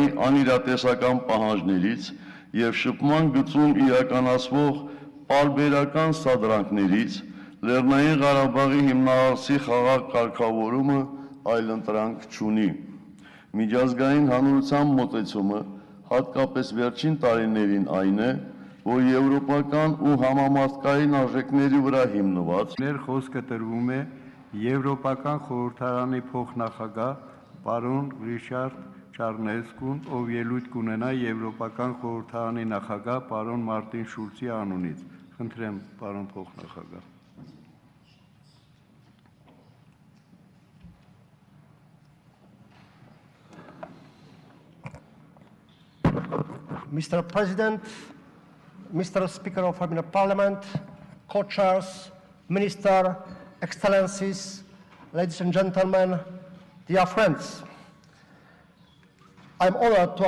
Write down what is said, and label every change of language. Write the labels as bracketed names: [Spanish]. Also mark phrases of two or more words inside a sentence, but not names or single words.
[Armenian] անիրատեսական պահանջներից և շփման գծում իրականացվող պարբերական սադրանքներից Լեռնային Ղարաբաղի հիմնահարցի խաղաղ կարգավորումը այլընտրանք չունի։ Միջազգային հանրության մոտեցումը, հատկապես վերջին տարիներին այն է, որ եվրոպական ու համամարտկային արժեքների վրա հիմնված խոսքը տրվում է Եվրոպական խորհրդարանի փոխնախագահ պարոն Ռիշարդ Չարնեսկուն, ով ելույթ կունենա Եվրոպական խորհրդարանի նախագահ պարոն Մարտին Շուլցի անունից։ Խնդրեմ, պարոն փոխնախագահ։ [English] Mr. President, Mr. Speaker of Armenian Parliament, co-chairs, Minister, Excellencies, ladies and gentlemen, dear friends, I'm honored to